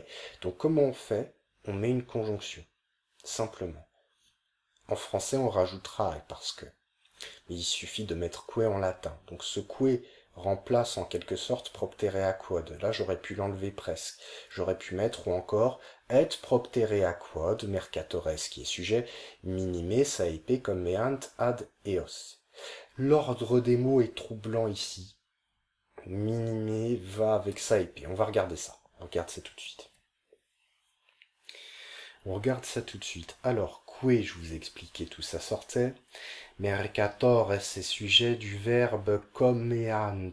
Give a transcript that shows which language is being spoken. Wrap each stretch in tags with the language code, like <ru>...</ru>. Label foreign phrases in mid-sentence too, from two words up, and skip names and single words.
<fr>Donc comment on fait? On met une conjonction, simplement. En français, on rajoutera parce que. Mais il suffit de mettre que en latin. Donc ce que remplace en quelque sorte</fr> <la>proptere quod.</la> <fr>Là, j'aurais pu l'enlever presque. J'aurais pu mettre ou encore et</fr> <la>proptere quod mercatores,</la> <fr>qui est sujet</fr> <la>minime saepe comeant ad eos.</la> <fr>L'ordre des mots est troublant ici. Minime va avec saepe. On va regarder ça. On regarde ça tout de suite. On regarde ça tout de suite. Alors, que je vous expliquais, tout ça sortait. Mercatores, c'est sujet du verbe comeant.</fr>